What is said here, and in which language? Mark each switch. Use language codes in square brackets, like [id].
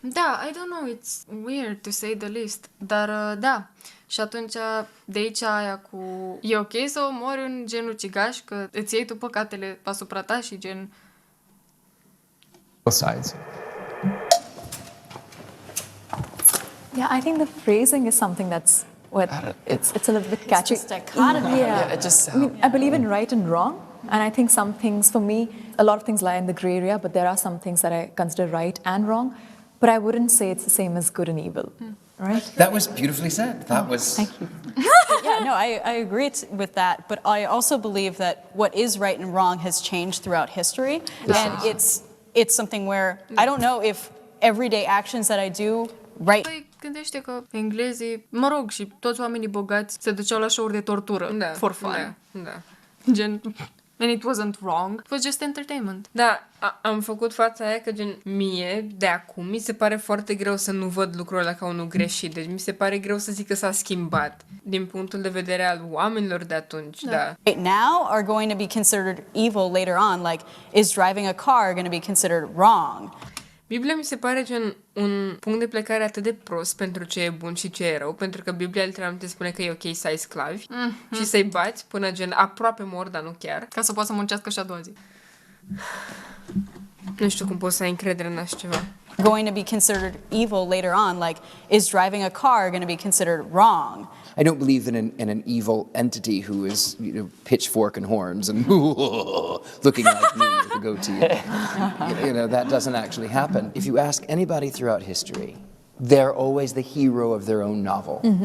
[en] Da, I don't know, it's weird to say the least. [ro] Dar, da. Și atunci, de aici aia cu... E ok să omori un gen ucigaș, că îți iei tu păcatele asupra ta și gen... [en] Both sides. Yeah, I think the phrasing is something that's it's a little bit catchy. It's just dichotomy. Yeah, it just I mean, I believe in right and wrong, and I think some things for me, a lot of things lie in the gray area, but there are some things that I consider right and wrong. But I wouldn't say it's the same as good and evil, right? That was beautifully said. That was. Thank you. Yeah, no, I agree with that, but I also believe that what is right and wrong has changed throughout history, and it's something where I don't know if everyday actions that I do right. [ro] Păi, gândește că englezii, mă rog, și toți oamenii bogați se duceau la show-uri de tortură [en] for fun. [ro] Da. [en] Gen, and it wasn't wrong, it was just entertainment. [ro] Da, am făcut fața aia că gen mie, de acum, mi se pare foarte greu să nu văd lucrurile ca unul greșit. Deci mi se pare greu să zic că s-a schimbat din punctul de vedere al oamenilor de atunci, da. [en] Right now are going to be considered evil later on, like is driving a car going to be considered wrong? [ro] Biblia mi se pare gen un punct de plecare atât de prost pentru ce e bun și ce e rău, pentru că Biblia literalmente spune că e ok să ai sclavi și să-i bați până gen aproape mor, dar nu chiar. Ca să poată să muncească și a doua zi. Nu știu cum poți să ai încredere în așa ceva. [en] Going to be considered evil later on, like is driving a car going to be considered wrong? I don't believe in an evil entity who is, pitchfork and horns and looking like me with a goatee. That doesn't actually happen. If you ask anybody throughout history, they're always the hero of their own novel.